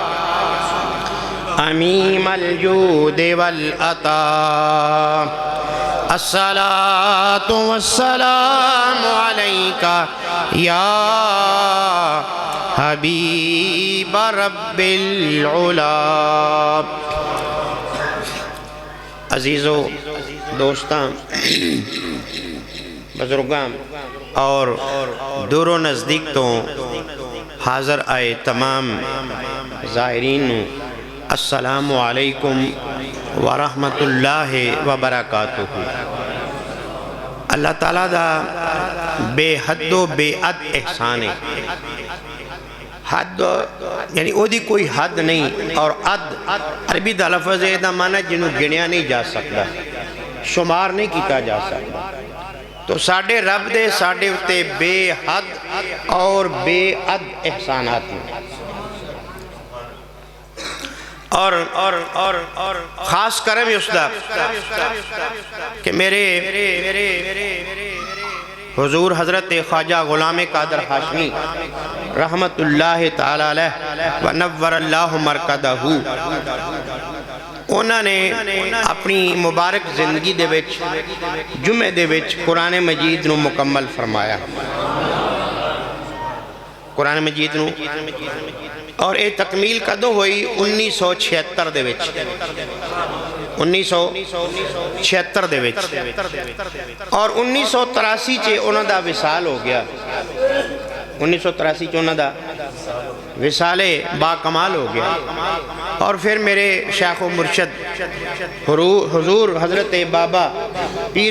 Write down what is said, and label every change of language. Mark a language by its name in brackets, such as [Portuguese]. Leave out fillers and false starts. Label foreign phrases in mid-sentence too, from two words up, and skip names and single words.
[Arabic] أميم الجود والعطاء، الصلاة والسلام عليك يا حبيب رب العلا. [Punjabi] عزیزو، دوستاں، بزرگاں اور دور و نزدیک تو حاضر آئے تمام زائرین، [Arabic] السلام علیکم ورحمۃ اللہ وبرکاتہ. [Punjabi] اللہ تعالیٰ دا بے حد و بے عد احسان ہے. حد یعنی او دی کوئی حد نہیں، اور عد عربی دا لفظ ہے، دا معنی جنہوں گنیا نہیں جا سکتا، شمار نہیں کیتا جا سکتا. تو ساڑھے رب دے ساڑھے اتے بے حد اور بے عد احسانات ہیں. اور خاص کرم اس دا کہ میرے حضور حضرت خواجہ غلام قادر ہاشمی [Arabic] رحمت اللہ تعالی علیہ ونور اللہ مرکدہ، [Punjabi] انہوں نے اپنی مبارک زندگی دے وچ جمعے دے وچ قرآن مجید نو مکمل فرمایا، قرآن مجید نو، اور یہ تکمیل کدوں ہوئی 1976 دے وچ، 1976 دے وچ، اور 1983 چے انہوں دا وصال ہو گیا، 1983 چے انہوں دا وصال با کمال ہو گیا، اور پھر میرے شیخ و مرشد حضور حضرت بابا پیر